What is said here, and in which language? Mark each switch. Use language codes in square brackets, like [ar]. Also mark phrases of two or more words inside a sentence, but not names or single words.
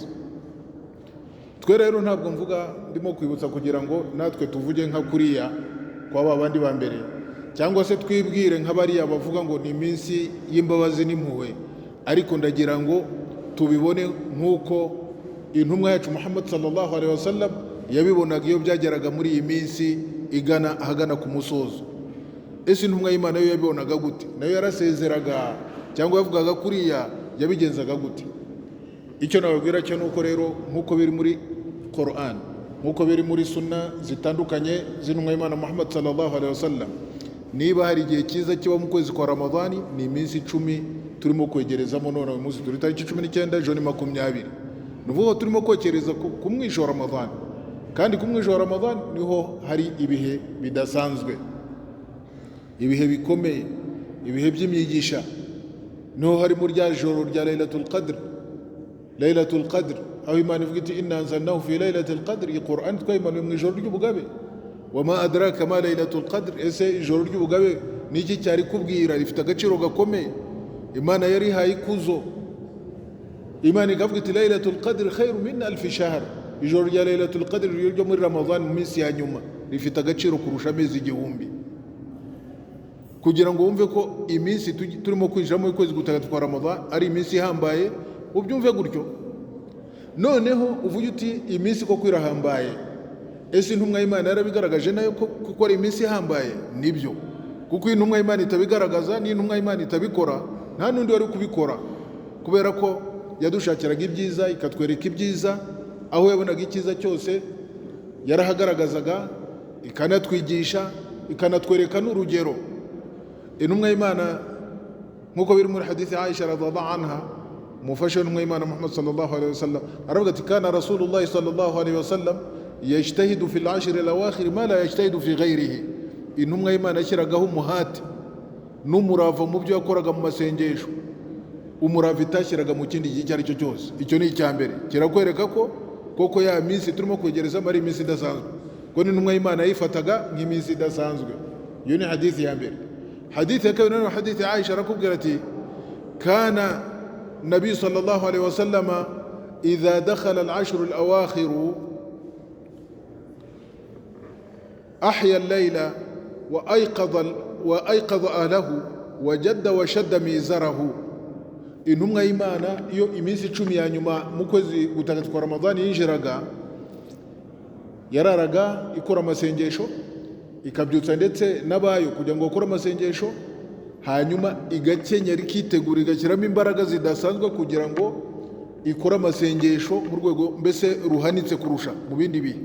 [rw] Twe rero ntabwo mvuga ndimo kwibutsa kugira ngo natwe tuvuge nka kuriya kwa babandi ba mbere, cyangwa se twibwire nk'abariya bavuga ngo ni iminsi y'imbabazi n'impuhwe, ariko ndagira ngo tubibone nk'uko intumwa yacu Muhammad [ar] صلى الله عليه وسلم [rw] yabibonaga iyo byageraga muri iyi minsi igana ahagana ku musozo. Ese intumwa y'Imana yo yabibonaga gute? Nayo yarasezeraga cyangwa yavugaga kuriya yabigenzaga gute? Icyo nababwira cyo nuko rero nkuko biri muri Qur'an, nkuko biri muri sunna zitandukanye z'intumwa y'Imana Muhammad [ar] صلى الله عليه وسلم, [rw] niba hari igihe cyiza kiba mu kwezi kwa Ramadhani ni iminsi 10 turimo kwegerezamo. None uyu munsi turi tariki 19 ejo ni 20, nuvuga turimo kwegereza ku [sw] mwisho wa [rw] Ramadhani, kandi ku [sw] mwisho wa [rw] Ramadhani niho hari ibihe bidasanzwe, ibihe bikomeye, ibihe by'imyigisha. Niho hari muri rya joro rya Laylatul Qadr, aho Imana ivuga iti [ar] إنا أنزلناه في ليلة القدر, [rw] Qur'an twayimanuye mu ijoro ry'ubugabe. [ar] وما أدراك ما ليلة القدر, [rw] ese ijoro ry'ubugabe niki cyari kubwira? Rifite agaciro gakomeye. Imana yari haye ikuzo. Imana ikavuga iti [ar] ليلة القدر خير من ألف شهر, [rw] ijoro rya Laylatul Qadr ryo muri Ramadhan mu minsi ya nyuma rifite agaciro kurusha amezi 1000. Kugira ngo wumve ko iminsi turimo kwinjira mu kwezi gutagatifu kwa Ramadhan ari iminsi ihambaye, ubyumve gutyo. Noneho uvuye uti iminsi ko kwirahambaye, ese intumwa y'Imana yarabigaragaje nayo ko ari iminsi ihambaye? Nibyo, kuko intumwa y'Imana itabigaragaza, ni intumwa y'Imana itabikora, nta nundi wari kubikora, kubera ko yadushakiraga ibyiza, ikatwereka ibyiza. Aho yabonaga icyiza cyose yarahagaragazaga, ikanatwigisha, ikanatwereka n'urugero. Intumwa y'Imana nkuko biri muri hadithi Aisha [ar] رضي الله عنها, [rw] mufasha intumwa y'Imana Muhammad [ar] صلى الله عليه وسلم [rw] aravuga ati [ar] كان رسول الله صلى الله عليه وسلم يجتهد في العشر الأواخر ما لا يجتهد في غيره. [rw] Intumwa y'Imana yashyiragaho umuhati n'umurava mu byo yakoraga mu masengesho, umurava itashyiraga mu kindi gihe icyo ari cyo cyose. Icyo ni icya mbere, kirakwereka ko koko ya minsi turimo kwegereza ari iminsi idasanzwe, ko n'intumwa y'Imana yifataga nk'iminsi idasanzwe. Iyo ni hadithi ya mbere. Hadithi ya kabiri ni hadithi Aisha arakubwira ati [ar] كان النبي صلى الله عليه وسلم إذا دخل العشر الأواخر أحيا الليل وأيقظ أهله وجد وشد مئزره. [rw] Intumwa y'Imana iyo iminsi 10 ya nyuma mu kwezi gutagatifu kwa Ramadhani yinjiraga, yararaga ikora amasengesho, ikabyutsa ndetse n'abayo kugira ngo bakore amasengesho, hanyuma igakenyera ikitegura, igashyiramo imbaraga zidasanzwe kugira ngo ikore amasengesho mu rwego mbese ruhanitse kurusha mu bindi bihe.